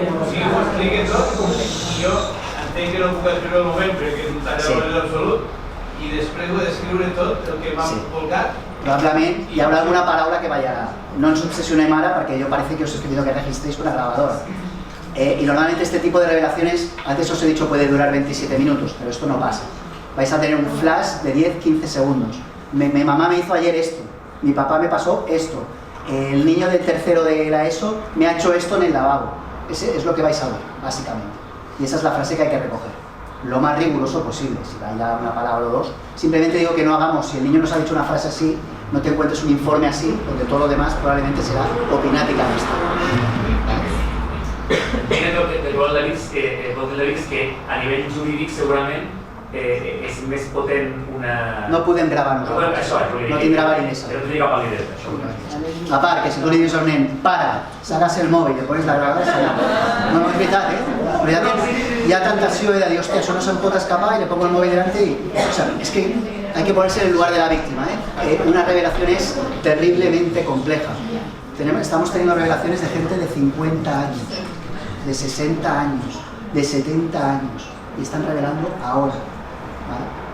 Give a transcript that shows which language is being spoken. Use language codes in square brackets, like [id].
[ca] Si ho expliquen tot, jo entenc que no puc escriure el moment perquè és un tallador absolut i després ho he d'escriure tot el que m'ha volcat. [es] Probablemente y habrá alguna palabra que vaya... No nos obsesionem ara porque yo parece que os he escrito que registréis una grabadora. Y normalmente este tipo de revelaciones, antes os he dicho puede durar 27 minutos, pero esto no pasa. Vais a tener un flash de 10-15 segundos. Mi mamá me hizo ayer esto, mi papá me pasó esto, el niño del tercero de la ESO me ha hecho esto en el lavabo. Ese es lo que vais a ver, básicamente. Y esa es la frase que hay que recoger. Lo más riguroso posible, si vaya una palabra o dos. Simplemente digo que no hagamos, si el niño nos ha dicho una frase así, no te encuentres un informe así, porque todo lo demás probablemente será opinática nuestra. [ca] entenc el que vol dir és que a nivell jurídic segurament és més potent una... No podem gravar nosaltres. Això, no tindrà validesa. No tindrà validesa, això. A part, que si tu li dius al nen, para, [es] sacas el móvil, le pones la grabadora, [ca] no, no és veritat, Però hi ha tentació de dir, hòstia, això no se'n pot escapar [es] y le pongo el móvil delante y... O sea, es que hay que ponerse en el lugar de la víctima, Una revelación es terriblemente compleja. Estamos teniendo revelaciones de gente de 50 años, de 60 años, de 70 años, y están revelando ahora. ¿Vale?